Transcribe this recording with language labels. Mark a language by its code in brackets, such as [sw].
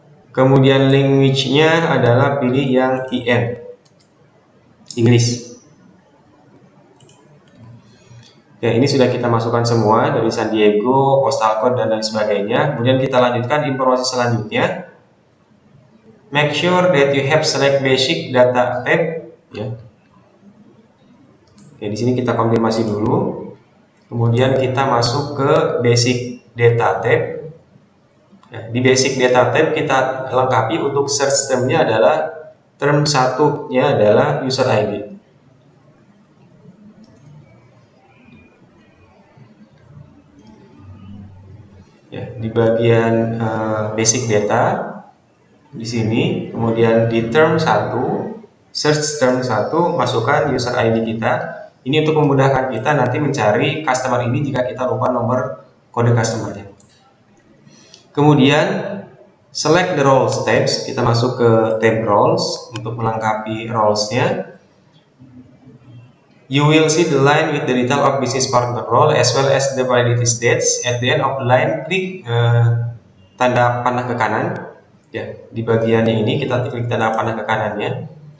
[id] Kemudian language-nya adalah pilih yang IN, Inggris. Ya, ini sudah kita masukkan semua dari San Diego, postal code dan lain sebagainya. Kemudian kita lanjutkan informasi selanjutnya. [en] Make sure that you have select basic data tab. [id] Ya. Oke, di sini kita konfirmasi dulu. Kemudian kita masuk ke basic data tab. Ya, di basic data tab kita lengkapi untuk search term-nya adalah term 1-nya adalah user ID. Ya, di bagian basic data di sini, kemudian di term 1, search term 1, masukkan user ID kita. Ini untuk memudahkan kita nanti mencari customer ini jika kita lupa nomor kode customer-nya. Kemudian [en] select the roles tabs, [id] kita masuk ke tab roles untuk melengkapi roles-nya. [en] You will see the line with the detail of business partner role as well as the validity dates. At the end of the line, [id] klik tanda panah ke kanan. Ya, di bagian ini kita klik tanda panah ke kanannya.